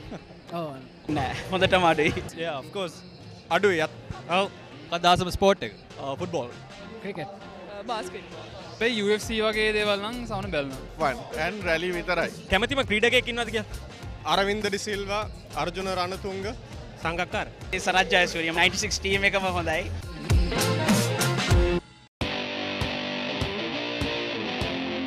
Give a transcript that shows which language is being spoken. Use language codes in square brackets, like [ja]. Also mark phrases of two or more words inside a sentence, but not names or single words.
[si] ඔව් නෑ හොඳටම අඩුයි. [en] Yeah, of course. [si] අඩුයි. ඔව්. මොකක්ද ආසම ස්පෝට් එක? ෆුට්බෝල්. ක්‍රිකට්. බාස්කට්බෝල්. අපේ UFC වගේ දේවල් නම් සවන බැලනවා. [en] fun and rally [si] විතරයි. කැමතිම ක්‍රීඩකයෙක් ඉන්නවද කියලා? අරවින්ද ඩිසිල්වා, අර්ජුන රණතුංග, සංගක්කාර. ඒ සරත් ජයසූරිය 96 ටීම් එකම හොඳයි.